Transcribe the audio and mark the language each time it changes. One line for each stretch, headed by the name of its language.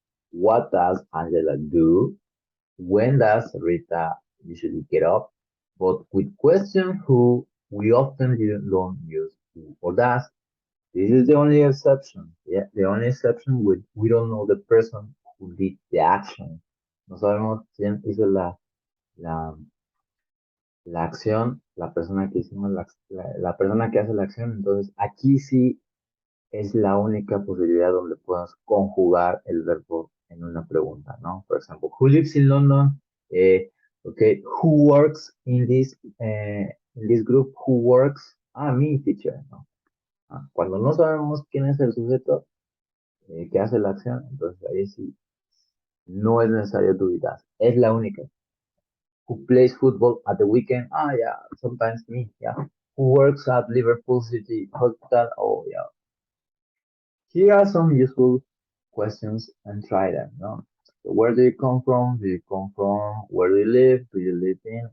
English: What does Angela do? When does Rita usually get up? But with question who, we often don't use who or does. This is the only exception. Yeah, the only exception with we don't know the person who did the action.
Spanish: No sabemos quién hizo la, la acción, la persona que hicimos la persona que hace la acción. Entonces, aquí sí es la única posibilidad donde puedas conjugar el verbo en una pregunta, ¿no? Por ejemplo,
English: who lives in London? Okay, who works in this group? Who works? Me, teacher, ¿no?
Spanish: Cuando no sabemos quién es el sujeto que hace la acción, entonces ahí sí No es necesario
English: do it as.
Spanish: Es la única.
English: Who plays football at the weekend? Ah, yeah, sometimes me, yeah. Who works at Liverpool City Hospital? Oh, yeah. Here are some useful questions and try them, no? So where do you come from? Do you come from? Where do you live? Do you live in?